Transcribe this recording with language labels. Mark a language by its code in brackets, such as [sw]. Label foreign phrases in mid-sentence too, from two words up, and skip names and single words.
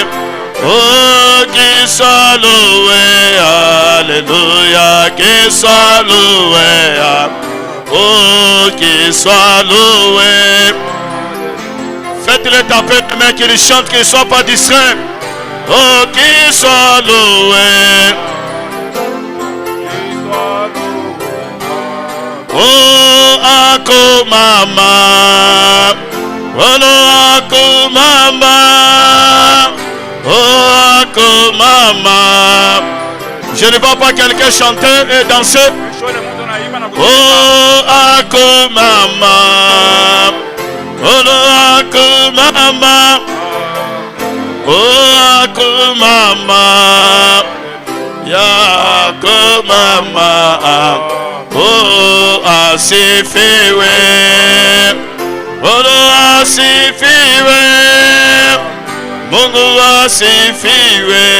[fr] Oh, qu'il soit loué, alléluia, qu'il soit loué. Oh, qu'il soit loué. Faites-le taper les mains qu'il chante, qu'il ne soit pas distrait. Oh, qu'il soit loué. [sw] Oh, ako mama. Oh, no, ako mama. Oh, ako mama. [fr] Je ne vois pas quelqu'un chanter et danser. [sw] Oh, ako mama. Oh, no, ako mama. Oh, ako mama. Ya, ako mama. Oh, asifiwe. Oh, asifiwe. Mungu asifiwe.